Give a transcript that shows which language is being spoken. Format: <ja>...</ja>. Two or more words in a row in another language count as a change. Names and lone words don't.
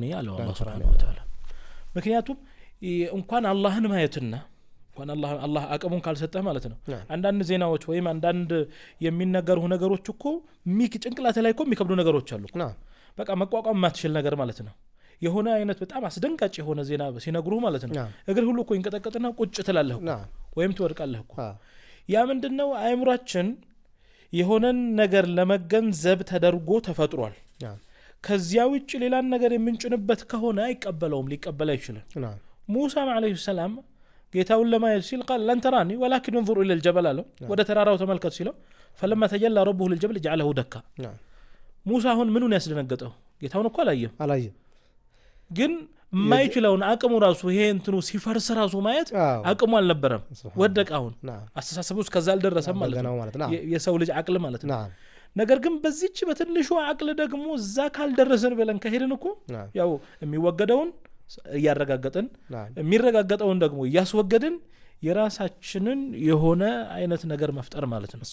<am>አለው አላህ</am> <ar>سبحانه وتعالى።</ar> <am>ምክንያቱም እንኳን አላህን ማየትና እንኳን አላህ አቅሙን ካልሰጠህ ማለት ነው አንዳንድ ዜናዎች ወይም አንዳንድ የሚነገሩ ነገሮች እኮ ጭንቅላት ላይ እኮ የሚከብዱ ነገሮች አሉ። በቃ መቋቋም ማትችል ነገር ማለት ነው። የሆነ አይነት በጣም አስደንጋጭ የሆነ ዜና ሲነግሩ ማለት ነው እግር ሁሉ እኮ ይንቀጠቀጥና ቁጭ ትላለህ እኮ ወይም ትወድቃለህ እኮ። ያ ምንድነው? አእምሯችን የሆነን ነገር ለመገንዘብ ተደርጎ ተፈጥሯል። ከዚያ ውጭ ሌላን ነገር የምንጭንበት ከሆነ አይቀበለውም፣ ሊቀበል አይችልም። ሙሳ አለይሂ ሰላም ጌታውን ለማየት ሲል</am> <ar>قال لن تراني ولكن انظر الى الجبل</ar> <am>አለው። ወደ ተራራው ተመልከት ሲለው</am> <ar>فلما تجلى ربه للجبل جعله دكا።</ar> <am>ሙሳ አሁን ምኑን ያስደነገጠው? ጌታውን እኮ አላየም። ግን ማይችለውን አቅሙ ራሱ ይሄ እንትኑ ሲፈርስ ራሱ ማየት አቅሙ አልነበረም። ወደቀ። አሁን አስተሳሰቡ እስከዛ አልደረሰም ማለት ነው የሰው ልጅ አቅል ማለት ነው። ነገር ግን በዚህች በትንሹ አቅል ደግሞ እዛ ካልደረሰን ብለን ከሄድን እኮ ያው የሚወገደውን እያረጋገጥን የሚረጋገጠውን ደግሞ እያስወገድን የራሳችንን የሆነ አይነት ነገር መፍጠር ማለት ነው።</am>